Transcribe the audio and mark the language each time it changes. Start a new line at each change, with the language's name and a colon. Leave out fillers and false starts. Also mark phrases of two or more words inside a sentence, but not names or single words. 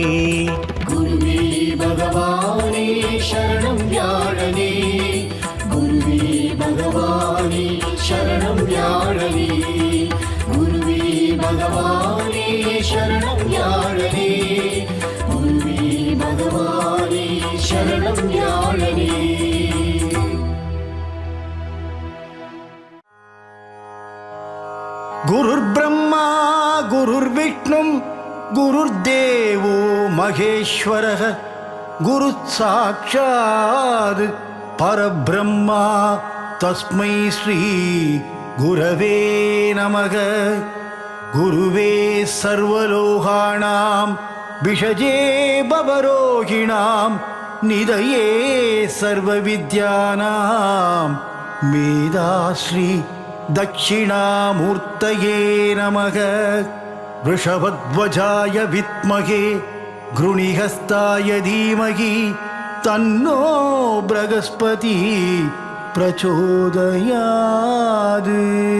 Tamil: குருவே பகவானே சரணம் யாழனே. குருவே பகவானே சரணம் யாழனே. குருவே பகவானே சரணம் யாழனே. குருவே பகவானே சரணம் யாழனே.
Sanskrit: गुरुर् ब्रह्मा गुरुर् विष्णुः गुरुर् देवो महेश्वरः गुरु साक्षात् परब्रह्मा तस्मै श्री गुरवे नमः. गुरवे सर्वलोकानां भिषजे भवरोगिणां निधये सर्वविद्यानां मेधाश्री दक्षिणामूर्तये नमः. वृषभध्वजाय विद्महे घृणिहस्ताय धीमहि तन्नो बृहस्पतिः प्रचोदयात्.